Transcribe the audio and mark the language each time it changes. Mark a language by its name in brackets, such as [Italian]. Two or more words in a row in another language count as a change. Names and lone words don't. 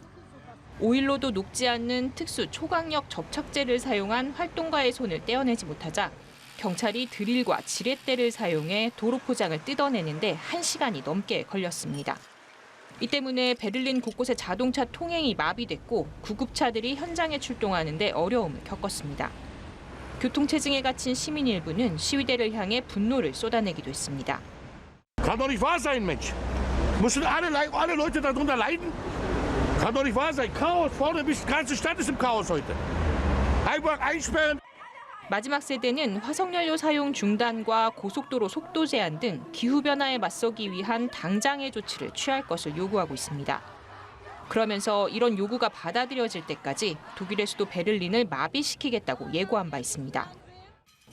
[Korean] 오일로도 녹지 않는 특수 초강력 접착제를 사용한 활동가의 손을 떼어내지 못하자 경찰이 드릴과 지렛대를 사용해 도로 포장을 뜯어내는데 1시간이 넘게 걸렸습니다. 이 때문에 베를린 곳곳의 자동차 통행이 마비됐고 구급차들이 현장에 출동하는데 어려움을 겪었습니다. 교통체증에 갇힌 시민 일부는 시위대를 향해 분노를 쏟아내기도 했습니다. [German] Kann doch nicht wahr sein, Mensch. Müssen alle Leute darunter leiden? Kann doch nicht wahr sein. Chaos vorne, die ganze Stadt ist im Chaos heute. Einfach einsperren. [Korean] 마지막 세대는 화석연료 사용 중단과 고속도로 속도 제한 등 기후변화에 맞서기 위한 당장의 조치를 취할 것을 요구하고 있습니다. 그러면서 이런 요구가 받아들여질 때까지 독일의 수도 베를린을 마비시키겠다고 예고한 바 있습니다.